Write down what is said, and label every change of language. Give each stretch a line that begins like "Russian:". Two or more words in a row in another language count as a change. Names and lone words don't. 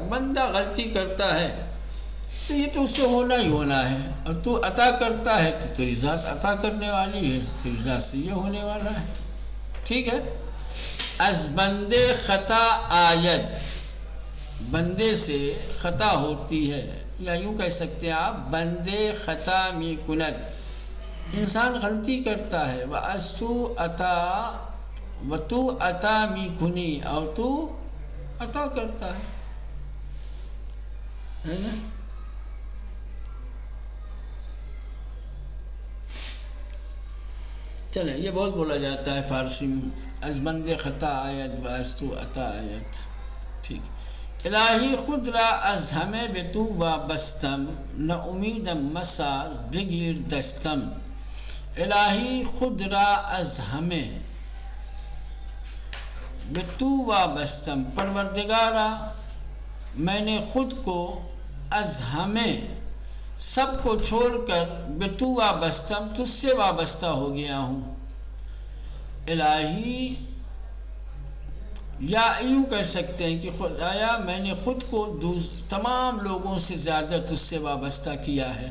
Urdu: بندہ غلطی کرتا ہے تو یہ تو اس سے ہونا ہی ہونا ہے، اور تو عطا کرتا ہے تو تیری ذات عطا کرنے والی ہے، تیری ذات سے یہ ہونے والا ہے. ٹھیک ہے.
Persian: از بندے خطا آیت،
Urdu: بندے سے خطا ہوتی ہے، یا یوں کہہ سکتے ہیں آپ
Persian: بندے خطا می کند،
Urdu: انسان غلطی کرتا ہے.
Persian: و تو عطا می کنی،
Urdu: اور تو عطا کرتا ہے نا. چلیں یہ بہت بولا جاتا ہے فارسی میں،
Persian: از بندے خطا آیت و از تو عطا آیت. ٹھیک. الہی خود را از ہمیں بے تو وابستم، نہ امیدم مساز بگیر دستم. الہی خود را از ہمیں بے تو وابستم،
Urdu: پروردگارہ میں نے خود کو
Persian: از ہمیں
Urdu: سب کو چھوڑ کر
Persian: بے تو وابستم
Urdu: تجھ سے وابستہ ہو گیا ہوں. الہی یا یوں کہہ سکتے ہیں کہ خدایا میں نے خود کو تمام لوگوں سے زیادہ تجھ سے وابستہ کیا ہے.